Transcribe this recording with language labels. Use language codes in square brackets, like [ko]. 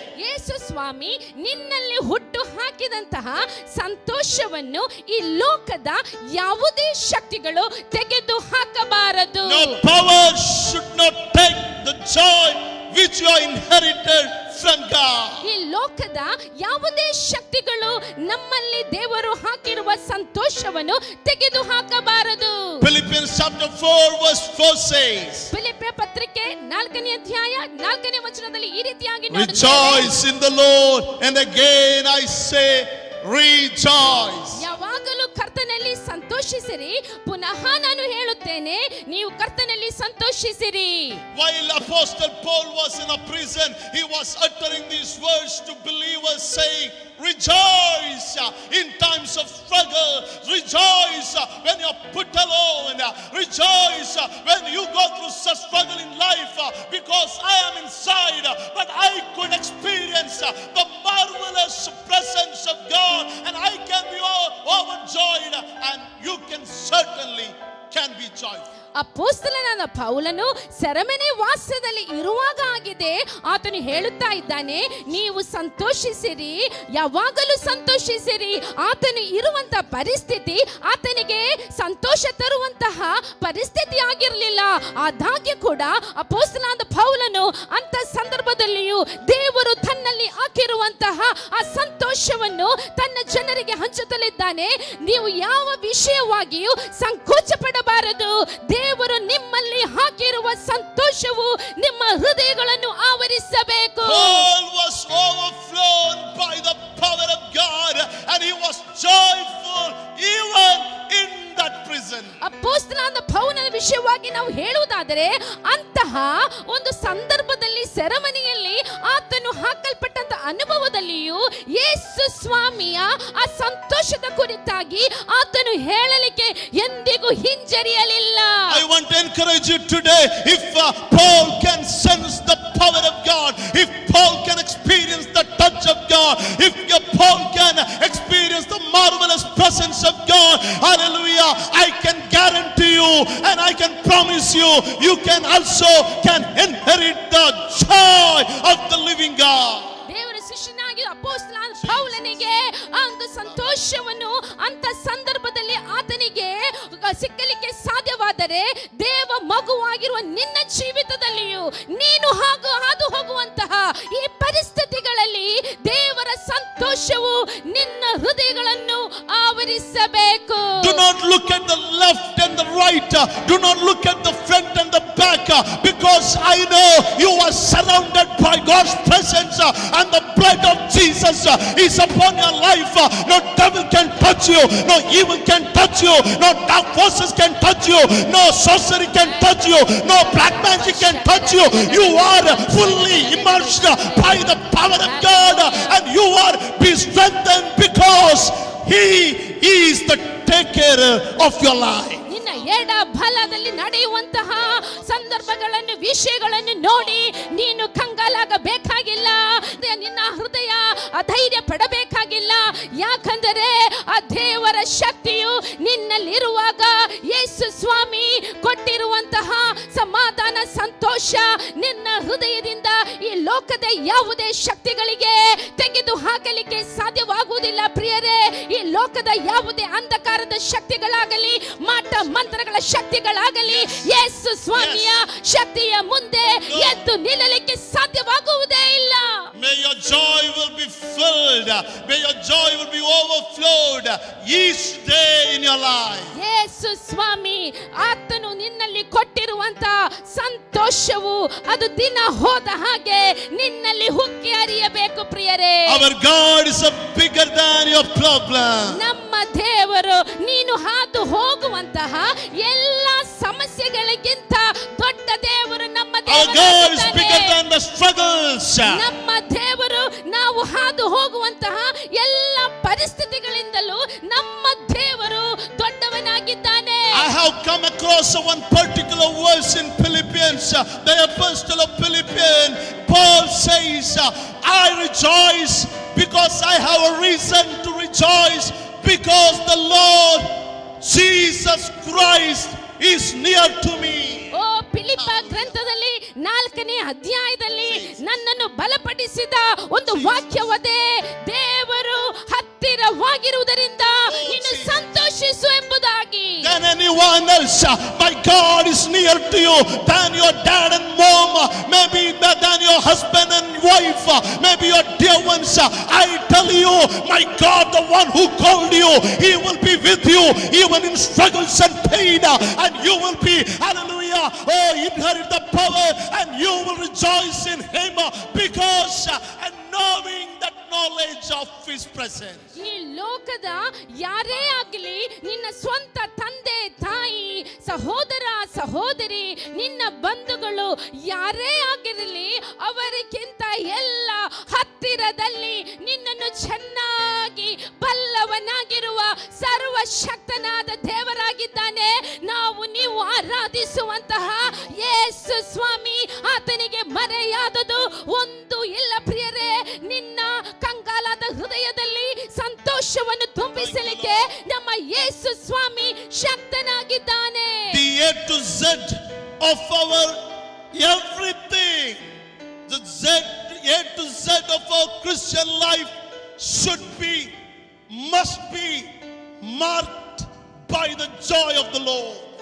[kn] ಯೇಸು ಸ್ವಾಮಿ ನಿನ್ನಲ್ಲಿ ಹುಟ್ಟು ಹಾಕಿದಂತಹ ಸಂತೋಷವನ್ನು ಈ ಲೋಕದ ಯಾವುದೇ ಶಕ್ತಿಗಳು ತೆಗೆದು ಹಾಕಬಾರದು. [en] No power should not take the joy which you are inherited from God. [kn] ಈ ಲೋಕದ ಯಾವುದೇ ಶಕ್ತಿಗಳು ನಮ್ಮಲ್ಲಿ ದೇವರು ಹಾಕಿರುವ ಸಂತೋಷವನ್ನು ತೆಗೆದು ಹಾಕಬಾರದು. [en] Philippians chapter 4 verse 4 says, [kn] ಫಿಲಿಪ್ಪಿಯ ಪತ್ರಿಕೆ 4ನೇ ಅಧ್ಯಾಯ 4ನೇ ವಚನದಲ್ಲಿ ಈ ರೀತಿಯಾಗಿ ನೋಡುತ್ತೇವೆ, [en] rejoice in the Lord, and again I say rejoice. [kn] ಯಾವಾಗಲೂ ಕರ್ತನಲ್ಲಿ ಸಂತೋಷ ಸಂತೋಷಿಸಿರಿ. ಪುನಃ ನಾನು ಹೇಳುತ್ತೇನೆ, ನೀವು ಕರ್ತನಲ್ಲಿ ಸಂತೋಷಿಸಿರಿ. [en] While Apostle Paul was in a prison, he was uttering these words to believers, saying, rejoice in times of struggle, rejoice when you're put alone, rejoice when you go through such struggle in life, because I am inside, but I could experience the marvelous presence of God, and I can be overjoyed, and you can certainly can be joyful. [kn] ಅಪೊಸ್ತಲನಾದ ಪೌಲನು ಸೆರೆಮನೆ ವಾಸದಲ್ಲಿ ಇರುವಾಗ ಆಗಿದೆ. ಆತನು ಹೇಳುತ್ತಾ ಇದ್ದಾನೆ, ನೀವು ಸಂತೋಷಿಸಿರಿ, ಯಾವಾಗಲೂ ಸಂತೋಷಿಸಿರಿ. ಆತನು ಇರುವಂತಹ ಪರಿಸ್ಥಿತಿ ಆತನಿಗೆ ಸಂತೋಷ ತರುವಂತಹ ಪರಿಸ್ಥಿತಿ ಆಗಿರಲಿಲ್ಲ. ಆದಾಗ್ಯೂ ಕೂಡ ಅಪೊಸ್ತಲನಾದ ಪೌಲನು ಅಂತ ಸಂದರ್ಭದಲ್ಲಿಯೂ ದೇವರು ತನ್ನಲ್ಲಿ ಹಾಕಿರುವಂತಹ ಆ ಸಂತೋಷವನ್ನು ತನ್ನ ಜನರಿಗೆ ಹಂಚುತ್ತಲಿದ್ದಾನೆ. ನೀವು ಯಾವ ವಿಷಯವಾಗಿಯೂ ಸಂಕೋಚ ಪಡಬಾರದು. ದೇವರು ನಿಮ್ಮಲ್ಲಿ ಹಾಕಿರುವ ಸಂತೋಷವು ನಿಮ್ಮ ಹೃದಯಗಳನ್ನು ಆವರಿಸಬೇಕು. [en] Paul was overflown by the power of God, and he was joyful even in that prison. [kn] ಅಪೊಸ್ತಲನಾದ ಪೌಲನ ವಿಷಯವಾಗಿ ನಾವು ಹೇಳುವುದಾದರೆ, ಅಂತಹ ಒಂದು ಸಂದರ್ಭದಲ್ಲಿ ಸೆರೆಮನೆಯಲ್ಲಿ ಆತನು ಹಾಕಲ್ಪಟ್ಟಂತ ಅನುಭವದಲ್ಲಿಯೂ ಯೇಸು ಸ್ವಾಮಿಯ ಆ ಸಂತೋಷದ ಕುರಿತಾಗಿ ಆತನು ಹೇಳಲಿಕ್ಕೆ ಎಂದಿಗೂ ಹಿಂಜರಿಯಲಿಲ್ಲ. [en] I want to encourage you today, if Paul can sense the power of God, if Paul can experience the touch of God, if Paul can experience the marvelous presence of God, hallelujah, I can guarantee you and I can promise you, you can also can inherit the joy of the living God. [kn] ದೇವರ ಶಿಷ್ಯನಾಗಿ ಅಪೊಸ್ತಲನಾದ ಪೌಲನಿಗೆ ಆ ಒಂದು ಸಂತೋಷವನ್ನು ಅಂತ ಸಂದರ್ಭದಲ್ಲಿ ಆತನಿಗೆ ಸಿಕ್ಕಲಿಕ್ಕೆ ಸಾಧ್ಯವಾದರೆ, ದೇವ ಮಗುವಾಗಿರುವ ನಿನ್ನ ಜೀವಿತದಲ್ಲಿಯೂ ನೀನು ಹಾದು ಹೋಗುವಂತಹ ಈ ಪರಿಸ್ಥಿತಿಗಳಲ್ಲಿ ದೇವರ ಸಂತೋಷವು ನಿನ್ನ ಹೃದಯಗಳನ್ನು ಆವರಿಸಬೇಕು. [en] Do not look at the left and the right, do not look at the front and the back, because I know you are surrounded by God's presence, and the blood of Jesus is upon your life. No devil can touch you, no evil can touch you, no dark forces can touch you, no sorcery can touch you, no black magic can touch you. You are fully immersed by the power of God, and you are be strengthened because He is the taker of your life. [kn] ನಿನ್ನ ಎಡ ಬಲದಲ್ಲಿ ನಡೆಯುವಂತಹ ಸಂದರ್ಭಗಳನ್ನು ವಿಷಯಗಳನ್ನು ನೋಡಿ ನೀನು ಕಂಗಾಲಾಗಬೇಕಾಗಿಲ್ಲ. ನಿನ್ನ ಹೃದಯ ಅಧೈರ್ಯ ಪಡಬೇಕಾಗಿಲ್ಲ. ಯಾಕಂದರೆ ಆ ದೇವರ ಶಕ್ತಿಯು ನಿನ್ನಲ್ಲಿರುವಾಗ ಯೇಸು ಸ್ವಾಮಿ ಕೊಟ್ಟಿರುವಂತಹ ಸಮಾಧಾನ ಸಂತೋಷ ನಿನ್ನ ಹೃದಯದಿಂದ ಈ ಲೋಕದ ಯಾವುದೇ ಶಕ್ತಿಗಳಿಗೆ ತೆಗೆದು ಹಾಕಲಿಕ್ಕೆ ಸಾಧ್ಯವಾಗುವುದಿಲ್ಲ. ಪ್ರಿಯರೇ, ಈ ಲೋಕದ ಯಾವುದೇ ಅಂಧಕಾರದ ಶಕ್ತಿಗಳಾಗಲಿ ಮಾಟ ಮಂತ್ರಗಳ ಶಕ್ತಿಗಳಾಗಲಿ ಯೇಸು ಸ್ವಾಮಿಯ ಶಕ್ತಿಯ ಮುಂದೆ ಎದ್ದು ನಿಲ್ಲಲಿಕ್ಕೆ ಸಾಧ್ಯವಾಗುವುದೇ ಇಲ್ಲ. [en] May your joy will be filled, may your joy will be overflowed each day in your life. [kn] ಯೇಸು ಸ್ವಾಮಿ ಆತನು ನಿನ್ನಲ್ಲಿ ಕೊಟ್ಟಿರುವಂತ ಸಂತೋಷವು ಅದು ದಿನ ಹೋದ ಹಾಗೆ ನಿನ್ನಲ್ಲಿ ಹುಕ್ಕಿ ಹರಿಯಬೇಕು. ಪ್ರಿಯರೇ, [en] Our God is bigger than your problem. [kn] ನಮ್ಮ ದೇವರು ನೀನು ಹಾದು ಹೋಗುವಂತಹ ಎಲ್ಲ ಸಮಸ್ಯೆಗಳಿಗಿಂತ ದೊಡ್ಡ ದೇವರು ನಮ್ಮ [en] Our God is [kn] ದೇವರು. [en] bigger than the struggles. [kn] ನಮ್ಮ ದೇವರು ನಾವು ಹಾದು ಹೋಗುವಂತಹ ಎಲ್ಲ ಪರಿಸ್ಥಿತಿಗಳಿಂದಲೂ ನಮ್ಮ ದೇವರು ದೊಡ್ಡವನಾಗಿದ್ದಾನೆ. [en] I have come across one particular verse in Philippians, the epistle of Philippians. Paul says, I rejoice because I have a reason to rejoice, because the Lord Jesus Christ is near to me. [kn] ಓ ಫಿಲಿಪ್ಪ ಗ್ರಂಥದಲ್ಲಿ 4ನೇ ಅಧ್ಯಾಯದಲ್ಲಿ ನನ್ನನ್ನು ಬಲಪಡಿಸಿದ ಒಂದು ವಾಕ್ಯವದೇ, ದೇವರು ಹತ್ತಿರವಾಗಿರುವುದರಿಂದ ನೀನು ಸಂತೋಷಿಸು ಎಂಬುದಾಗಿ. [en] Than anyone else, my God is near to you, than your dad and mom, maybe than your husband and wife, maybe your dear ones. I tell you, my God, the one who called you, He will be with you even in struggles and pain, and you will be, hallelujah, oh, inherit the power, and you will rejoice in Him, because and knowing that knowledge knowledge of His presence. [kn] ಈ ಲೋಕದ ಯಾರೇ ಆಗಲಿ, ನಿನ್ನ ಸ್ವಂತ ತಂದೆ ತಾಯಿ, ಸಹೋದರ ಸಹೋದರಿ, ನಿನ್ನ ಬಂಧುಗಳು ಯಾರೇ ಆಗಿರಲಿ, ಅವರಿಗಿಂತ ಎಲ್ಲ ಹತ್ತಿರದಲ್ಲಿ ನಿನ್ನನ್ನು ಚೆನ್ನಾಗಿ ಬಲ್ಲವನಾಗಿರುವ ಸರ್ವಶಕ್ತನಾದ ದೇವರಾಗಿದ್ದಾನೆ. ನೀವು ಆರಾಧಿಸುವಂತಹ ಯೇಸು ಸ್ವಾಮಿ, ಆತನಿಗೆ ಮರೆಯಾದದು ಒಂದು ಇಲ್ಲ ಪ್ರಿಯರೇ. ನಿನ್ನ ಕಂಗಾಲಾದ ಹೃದಯದಲ್ಲಿ ಸಂತೋಷವನ್ನು ತುಂಬಿಸಲಿಕ್ಕೆ ನಮ್ಮ ಯೇಸು ಸ್ವಾಮಿ ಶಕ್ತನಾಗಿದ್ದಾನೆ. [en] The A to Z of our everything, the A to Z of our Christian life should be, must be marked by the joy of the Lord.